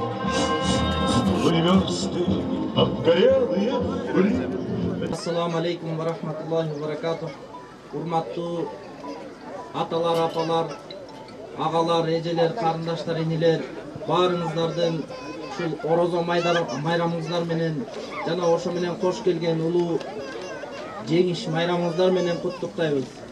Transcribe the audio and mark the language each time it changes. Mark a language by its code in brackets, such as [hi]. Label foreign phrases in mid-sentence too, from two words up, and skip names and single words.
[ru] Были версты, обгорелые были. [ar] السلام عليكم ورحمة الله وبركاته. [ky] Урматтуу аталар, апалар, агалар, эжелер, карындаштар, инилер, баарыңыздардын ушул орозо майрамыңыздар менен жана ошо менен кош келген улуу жеңиш майрамыңыздар менен куттуктайбыз.